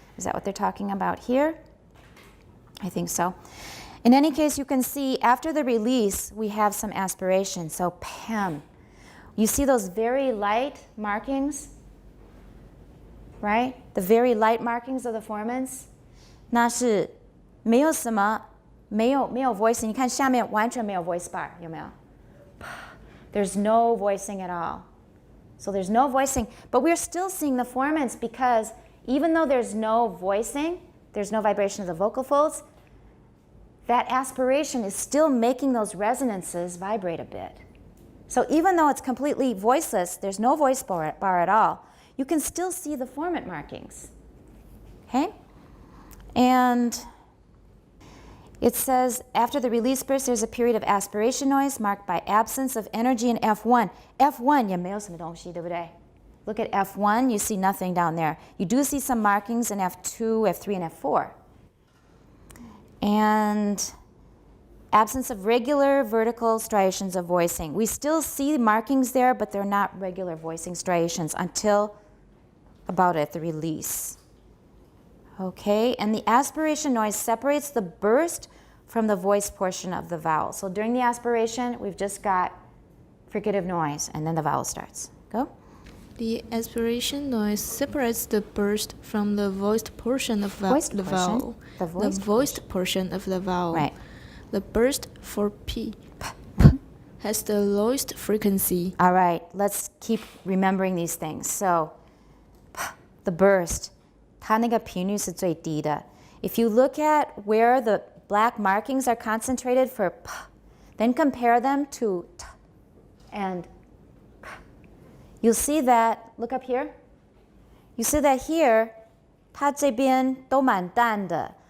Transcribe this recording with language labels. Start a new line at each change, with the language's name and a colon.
English: Is that what they're talking about here? I think so. In any case, you can see after the release, we have some aspiration. So PEM. You see those very light markings, right? The very light markings of the formants.
Chinese: 那是没有什么没有 voicing. 你看下面完全没有 voice bar, 有没有?
English: There's no voicing at all. So there's no voicing, but we're still seeing the formants because even though there's no voicing, there's no vibration of the vocal folds, that aspiration is still making those resonances vibrate a bit. So even though it's completely voiceless, there's no voice bar at all, you can still see the formant markings. Okay? And it says, after the release burst, there's a period of aspiration noise marked by absence of energy in F1.
Chinese: F1, 也没有什么东西, 对不对?
English: Look at F1, you see nothing down there. You do see some markings in F2, F3, and F4. And absence of regular vertical striations of voicing. We still see markings there, but they're not regular voicing striations until about at the release. Okay, and the aspiration noise separates the burst from the voice portion of the vowel. So during the aspiration, we've just got fricative noise, and then the vowel starts. Go. The aspiration noise separates the burst from the voiced portion of the vowel. The voiced portion of the vowel. Right. The burst for P has the lowest frequency. All right, let's keep remembering these things. So, the burst,
Chinese: 它那个频率是最低的.
English: If you look at where the black markings are concentrated for P, then compare them to T and K. You'll see that, look up here. You see that here,
Chinese: 它这边都蛮淡的.